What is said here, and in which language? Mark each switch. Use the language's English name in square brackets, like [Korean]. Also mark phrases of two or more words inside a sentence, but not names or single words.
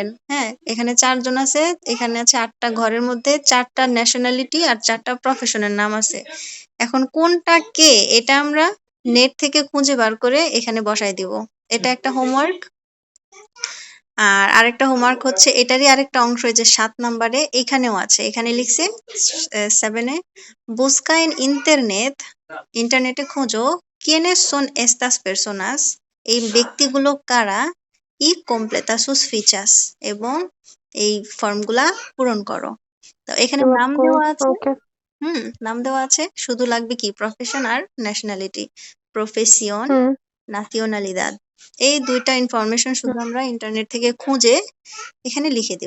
[Bangla] হ্যাঁ, এখানে 4 জন আছে, এখানে আছে 8টা ঘরের মধ্যে 4টা ন্যাশনালিটি আর 4টা প্রফেশনের নাম আছে। এখন কোনটা কে এটা আমরা নেট থেকে খুঁজে বার করে এখানে বসাই দিব। এটা একটা হোমওয়ার্ক। আর আরেকটা হোমওয়ার্ক হচ্ছে এটারই আরেকটা অংশ, এই যে 7 নাম্বারে এখানেও আছে, এখানে লিখছে 7-এ, [Spanish] busca en internet, [Bangla] ইন্টারনেটে খোঁজো, [Spanish] quiénes son estas personas, [Bangla] এই ব্যক্তিগুলো কারা, [Spanish] y completa sus fichas, [Bangla] এবং এই ফর্মগুলা পূরণ করো। তো এখানে ফিল আপ নাম করি। দেওয়া আছে, ওকে। নাম দেওয়া আছে, শুধু লাগবে কি প্রফেশন আর ন্যাশনালিটি, প্রফেসিয়ন, হুম নাসিওনালিদাদ, এই দুইটা ইনফরমেশন হুম শুধু আমরা ইন্টারনেট থেকে খুঁজে এখানে লিখে দেব।